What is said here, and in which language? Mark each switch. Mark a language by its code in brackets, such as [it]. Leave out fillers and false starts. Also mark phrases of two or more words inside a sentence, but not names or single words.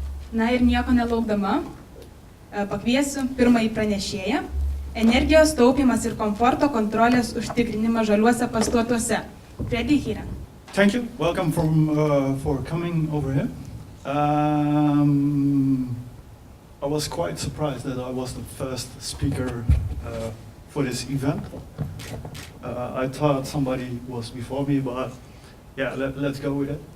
[lt] Na ir nieko nelaukdama, pakviesiu pirmąjį pranešėją. Energijos taupymas ir komforto kontrolės užtikrinimas žaliuosiuose pastatuose. Freddy Heeren. [en] Thank you. Welcome for coming over here. I was quite surprised that I was the first speaker for this event. I thought somebody was before me, but yeah, let's go with it.